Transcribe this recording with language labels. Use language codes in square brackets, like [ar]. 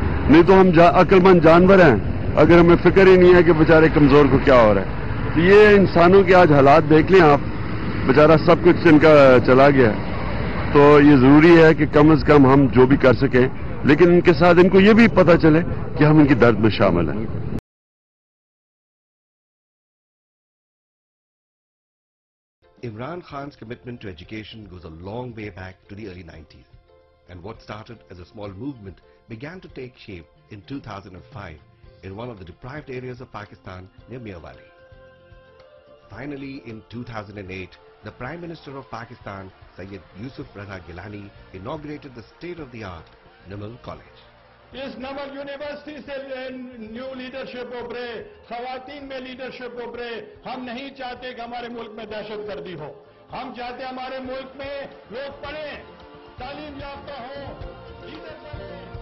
[ur] نہیں تو ہم عقل مند جانور ہیں اگر ہمیں فکر ہی نہیں ہے کہ بیچارے کمزور کو کیا ہو رہا ہے. تو یہ انسانوں کے آج حالات دیکھ لیں آپ, بیچارہ سب کچھ ان کا چلا گیا. تو یہ ضروری ہے کہ کم از کم ہم جو بھی کر سکیں, لیکن ان کے ساتھ ان کو یہ بھی پتہ چلے کہ ہم ان کی درد میں شامل ہیں. [en] Imran Khan's commitment to education goes a long way back to the early 90s. And what started as a small movement began to take shape in 2005 in one of the deprived areas of Pakistan near Mirwali. Finally, in 2008, the Prime Minister of Pakistan, Sayyid Yusuf Raza Gilani, inaugurated the state-of-the-art Niml College. [ur] اس Naml university سے new leadership ابھرے, خواتین میں leadership ابھرے. ہم نہیں چاہتے کہ ہمارے ملک میں دہشت گردی ہو. ہم چاہتے ہمارے ملک میں لوگ پڑھیں, تعلیم یافتہ ہوں, لیڈر بنیں.